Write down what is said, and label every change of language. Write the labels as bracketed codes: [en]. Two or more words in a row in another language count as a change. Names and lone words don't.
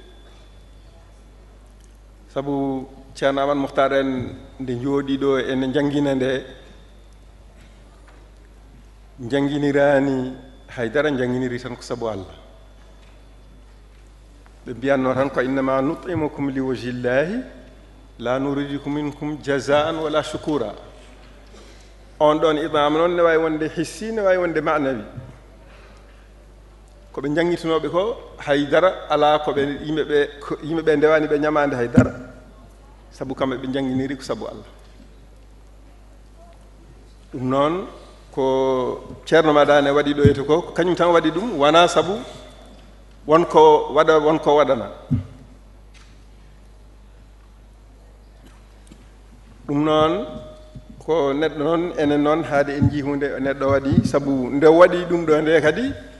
[ff] sabu ceerno amadou mohtar en nde jooɗi ɗo ene janngina nde jannginiraani haydara jannginiri tan ko sabu Allah ɓe mbiyanno tan ko [ar] إنما نطعمكم لوجه الله لا نريد منكم جزاء ولا شكورا [ff] on ɗon idama noon ne wawi wonde hissi ne wawi wonde manawi ko ɓe jangitinoɓe ko haydara ala ko ɓe yimɓeɓe ndewani ɓe ñamande haydara sabu kamɓe ɓe janginiri ko sabu Allah ɗum noon ko ceerno madane waɗi ɗo yete ko kañum tan waɗi ɗum wona sabu wonko waɗana ɗum noon ko neɗɗo noon enen noon haade en jii hunde neɗɗo waɗi sabu nde waɗi ɗum ɗo nde kadi